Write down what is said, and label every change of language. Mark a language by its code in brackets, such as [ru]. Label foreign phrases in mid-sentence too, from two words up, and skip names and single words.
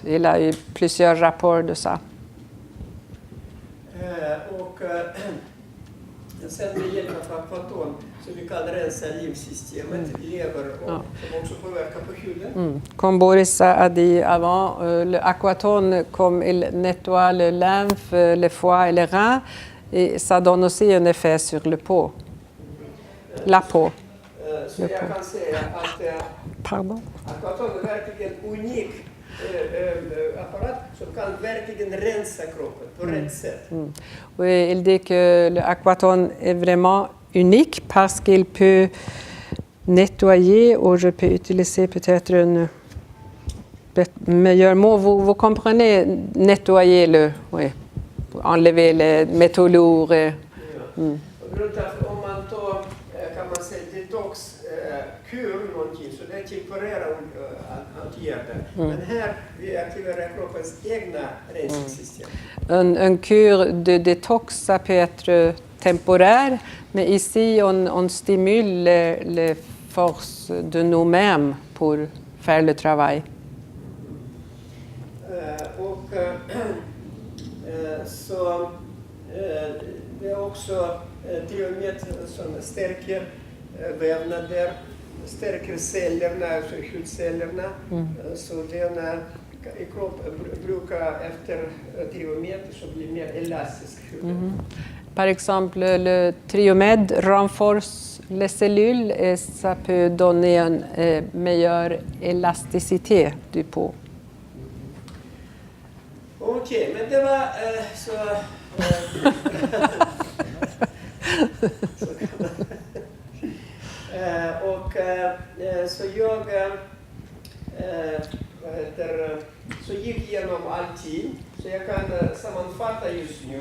[fr] Il y a eu plusieurs rapports de ça. [sv] Och sen med hjälp av aquaton så vi kan rensa livssystemet, lever och som också påverkar på huden. [fr] Comme Boris a dit avant, l'aquaton, comme il nettoie le lymphe, le foie et les reins, et ça donne aussi un effet sur la peau. [sv] Så jag kan säga att [fr] Pardon. [sv] Aquaton är verkligen unik apparat som kan verkligen rensa kroppen på rätt sätt. [fr] Oui, il dit que le Aquaton est vraiment unique parce qu'il peut nettoyer, ou je peux utiliser peut-être un meilleur mot. Vous comprenez, nettoyer, oui, enlever les métaux lourds. [sv] På grund av om man tar, kan man säga, detox-kur någonting, så det temporära åtgärder. Men här vi aktiverar kroppens egna rensningssystem. [fr] Un cure de détox, ça peut être temporaire, mais ici, on stimule les forces de nous-mêmes pour faire le travail. [sv] Så det är också triomet som stärker vävnader, stärker cellerna, alltså hudcellerna. Så den i kroppen brukar efter triomet så blir mer elastisk hud. [fr] Par exemple, le Triomed renforce les cellules et ça peut donner une meilleure élasticité du peau. [sv] Okej, men det var så... Så jag så gick igenom allting, så jag kan sammanfatta just nu.